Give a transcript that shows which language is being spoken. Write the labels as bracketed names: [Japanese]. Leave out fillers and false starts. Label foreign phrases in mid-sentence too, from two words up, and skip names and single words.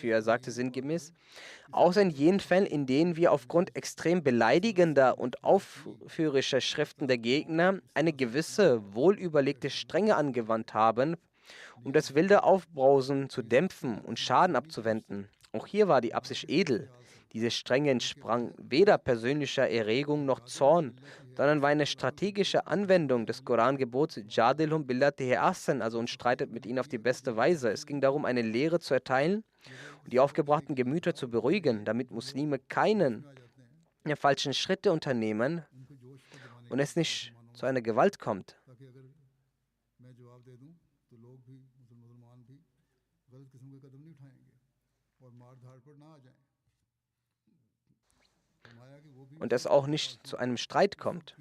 [German] Er sagte sinngemäß, außer in jenen Fällen, in denen wir aufgrund extrem beleidigender und aufführerischer Schriften der Gegner eine gewisse, wohlüberlegte Strenge angewandt haben, um das wilde Aufbrausen zu dämpfen und Schaden abzuwenden. Auch hier war die Absicht edel. Diese Strenge entsprang weder persönlicher Erregung noch Zorn, sondern war eine strategische Anwendung des Korangebots [Arabic] جادلهم بالتي أحسن, [German] also und streitet mit ihnen auf die beste Weise. Es ging darum, eine Lehre zu erteilen und die aufgebrachten Gemüter zu beruhigen, damit Muslime keinen der falschen Schritte unternehmen und es nicht zu einer Gewalt kommt. Und es auch nicht zu einem Streit kommt.